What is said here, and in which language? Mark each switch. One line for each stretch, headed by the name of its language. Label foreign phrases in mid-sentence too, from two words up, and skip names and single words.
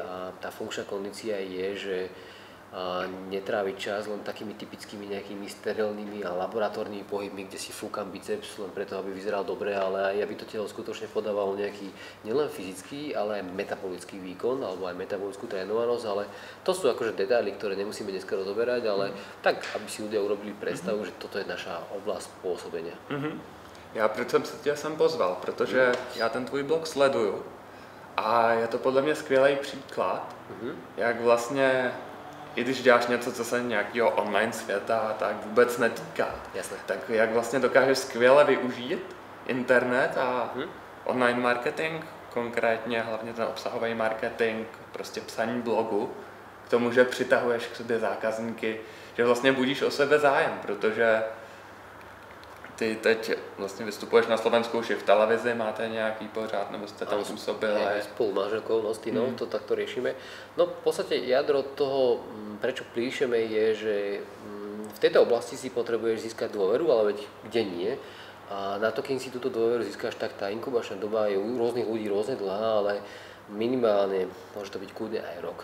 Slovak: A tá funkčná kondícia je, že netráviť čas len takými typickými nejakými sterilnými a laboratórnymi pohybmi, kde si fúkam biceps len preto, aby vyzeral dobre, ale aj aby to telo skutočne podávalo nejaký nielen fyzický, ale aj metabolický výkon alebo aj metabolickú trénovanosť, ale to sú akože detaily, ktoré nemusíme dneska rozoberať, ale tak, aby si ľudia urobili predstavu, že toto je naša oblasť pôsobenia.
Czech: Já proč jsem se tě sem pozval, protože já ten tvůj blog sleduju a je to podle mě skvělý příklad, jak vlastně i když děláš něco, co se nějakého online světa tak vůbec netýká, tak jak vlastně dokážeš skvěle využít internet a online marketing, konkrétně hlavně ten obsahový marketing, prostě psaní blogu, k tomu, že přitahuješ k sobě zákazníky, že vlastně budíš o sebe zájem, protože ty teď vlastně vystupuješ na Slovensku už i v televizi, máte nějaký pořád, nebo jste tam působili?
Slovak: Spolu manželkou, no s Tinou, to takto riešime. No v podstate jadro toho, prečo píšeme, je, že v tejto oblasti si potrebuješ získať dôveru, ale veď kde nie. A na to, keď si túto dôveru získaš, tak tá inkubačná doba je u rôznych ľudí rôzne dlhá, ale minimálne môže to byť kľudne aj rok.